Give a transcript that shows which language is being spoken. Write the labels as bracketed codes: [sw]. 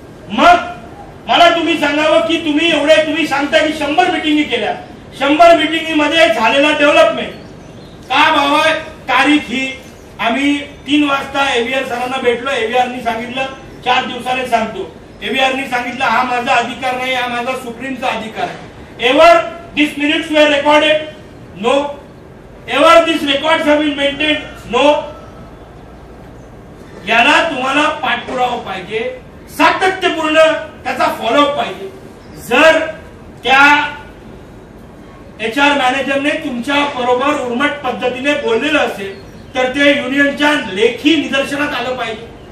[mr] मग मला तुम्ही सांगावं की तुम्ही सांगता की 100 मिटिंगी केल्या, 100 मिटिंगमध्ये झालेला डेव्हलपमेंट का बाबा. तारीख ही आम्ही 3 वाजता एव्हीआर सरांना भेटलो. एव्हीआरनी सांगितलं 4 दिवसाने सांगतो. एव्हीआरनी सांगितलं हा माझा अधिकार नाही, हा माझा सुप्रीमचा अधिकार आहे. [en] Ever this minutes were recorded? No. Ever this records have been maintained? No. [mr] याला तुम्हाला पाठपुरावा पाहिजे, सातत्यपूर्ण त्याचा फॉलोअप पाहिजे. जर त्या HR मॅनेजरने तुमच्या बरोबर उर्मट पद्धतीने बोललेलं असेल तर ते युनियनच्या लेखी निदर्शनात आलं पाहिजे.